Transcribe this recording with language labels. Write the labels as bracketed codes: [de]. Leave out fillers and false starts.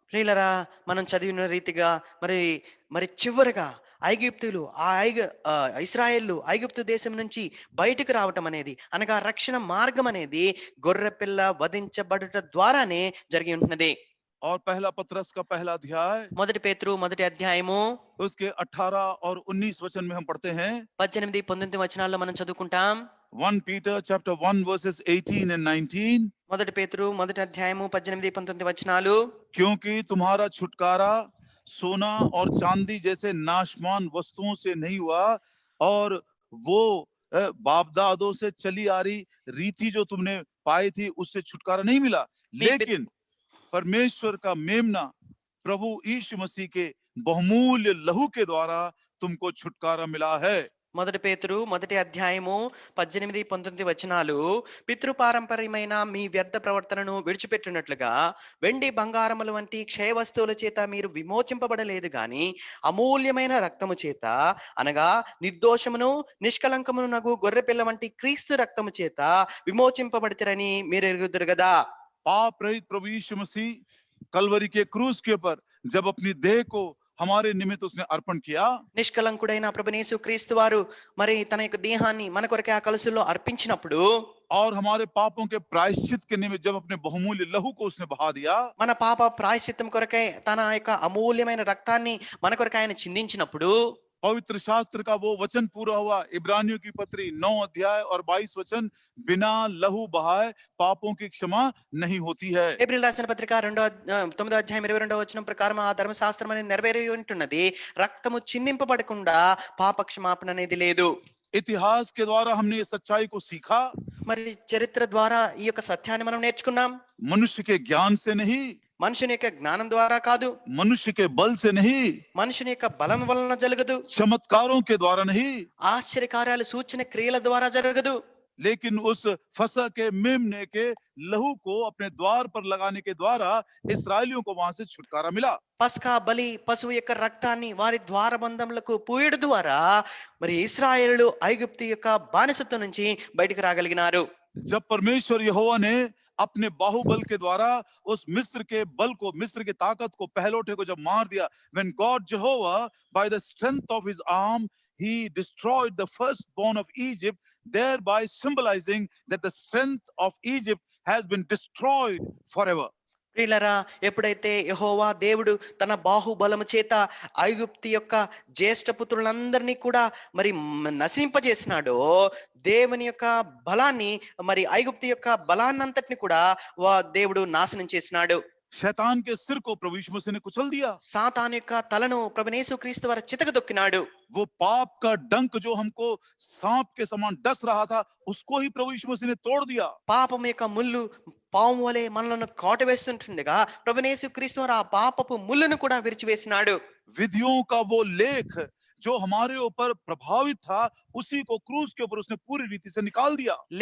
[te] ప్రియులరా, మనం చదివిన రీతిగా మరి మరి చివరిగా ఐగుప్తులు ఇశ్రాయేలు ఐగుప్తు దేశం నుంచి బయటకు రావటం అనేది అనగా రక్షణ మార్గం అనేది గొర్రెపిల్ల వధించబడుట ద్వారానే జరిగి ఉంటున్నది. [hi] और पहला पत्रस का पहला अध्याय, [te] మొదటి పేతురు మొదటి అధ్యాయము [hi] उसके 18 और 19 वचन में हम पढ़ते हैं. [te] 18, 19 వచనాల్లో మనం చదువుకుంటాం. [en] 1 Peter chapter 1 verses 18 and 19. [te] మొదటి పేతురు మొదటి అధ్యాయము 18, 19 వచనాలు. [hi] क्योंकि तुम्हारा छुटकारा सोना और चांदी जैसे नाशवान वस्तुओं से नहीं हुआ, और वो बाप दादों से चली आ रही रीति जो तुमने पाई थी उससे छुटकारा नहीं मिला, लेकिन परमेश्वर का मेमना प्रभु यीशु मसीह के बहुमूल्य लहू के द्वारा तुमको छुटकारा मिला है. [te] మొదటి పేతురు మొదటి అధ్యాయము 18, 19 వచనాలు. పితృపారంపర్యమైన మీ వ్యర్థ ప్రవర్తనను విడిచిపెట్టినట్లుగా వెండి బంగారముల వంటి క్షయ వస్తువుల చేత మీరు విమోచింపబడలేదు గాని అమూల్యమైన రక్తము చేత అనగా నిర్దోషమును నిష్కలంకమును నగు గొర్రెపిల్ల వంటి క్రీస్తు రక్తము చేత విమోచింపబడితిరని మీరు ఎరుగుదురు గదా. [hi] पाप रहित प्रभु यीशु मसीह कलवरी के क्रूस के ऊपर जब अपनी देह को हमारे निमित्त उसने अर्पण किया, [te] నిష్కలంకుడైన ప్రభునేసు క్రీస్తు వారు మరి తన యొక్క దేహాన్ని మన కొరకే ఆ కలశంలో అర్పించినప్పుడు [hi] और हमारे पापों के प्रायश्चित के निमित्त जब अपने बहुमूल्य लहू को उसने बहा दिया, [te] మన పాప ప్రాయశ్చిత్తం కొరకై తన యొక్క అమూల్యమైన రక్తాన్ని మన కొరకై ఆయన చిందించినప్పుడు [hi] पवित्र शास्त्र का वो वचन पूरा हुआ। इब्रानियों की पत्री 9 अध्याय और 22 वचन, बिना लहू बहाए पापों की क्षमा नहीं होती है। [te] ఏప్రిల్ రాసిన పత్రిక 9వ అధ్యాయం 22వ వచనం ప్రకారం ఆ ధర్మశాస్త్రం అనేది నెరవేరి ఉంటున్నది. రక్తము చిందింపబడకుండా పాప క్షమాపణ అనేది లేదు. [hi] इतिहास के द्वारा हमने ये सच्चाई को सीखा, [te] మరి చరిత్ర ద్వారా ఈ యొక్క సత్యాన్ని మనం నేర్చుకున్నాం. [hi] मनुष्य के ज्ञान से नहीं, [te] మనుషుని యొక్క జ్ఞానం ద్వారా కాదు, [hi] मनुष्य के बल से नहीं, [te] మనుషుని యొక్క బలం వలన జరగదు, [hi] चमत्कारों के द्वारा नहीं, [te] ఆశ్చర్యకార్యాలు సూచన క్రియల ద్వారా జరగదు. [hi] लेकिन उस फसह के मेमने के लहू को अपने द्वार पर लगाने के द्वारा इस्राएलियों को वहां से छुटकारा मिला। [te] పస్కా బలి పశువు యొక్క రక్తాన్ని వారి ద్వారబంధములకు పూయడం ద్వారా మరి ఇశ్రాయేలులు ఐగుప్తు యొక్క బానిసత్వం నుంచి బయటికి రాగలిగినారు. [hi] जब परमेश्वर यहोवा ने अपने बाहुबल के द्वारा उस मिस्र के बल को, मिस्र की ताकत को, पहलोठे को जब मार दिया, [en] when God Jehovah by the strength of his arm he destroyed the firstborn of Egypt, thereby symbolizing that the strength of Egypt has been destroyed forever. [te] ప్రియులారా, ఎప్పుడైతే యెహోవా దేవుడు తన బాహుబలము చేత ఐగుప్తు యొక్క జ్యేష్ఠ పుత్రులందరినీ కూడా మరి నశింపజేసినాడో, దేవుని యొక్క బలాన్ని మరి ఐగుప్తు యొక్క బలాన్నంతటిని కూడా దేవుడు నాశనం చేసినాడు. [hi] शैतान के सिर को प्रभु यीशु मसीह ने कुचल दिया। [te] సాతాను యొక్క తలను ప్రభువైన యేసుక్రీస్తు వారు చితకదొక్కినాడు. [hi] वो पाप का डंक जो हमको सांप के समान डस रहा था, उसको ही प्रभु यीशु मसीह ने तोड़ दिया। [te] పాపం యొక్క ముళ్ళు పాము వలె మనలను కాటు వేస్తుంటుండగా ప్రభువైన యేసుక్రీస్తు వారు ఆ పాపపు ముళ్ళను కూడా విరిచివేసినాడు. [hi] विधियों का वो लेख जो हमारे ऊपर प्रभावित था, उसी को क्रूस के ऊपर उसने पूरी रीति से निकाल दिया।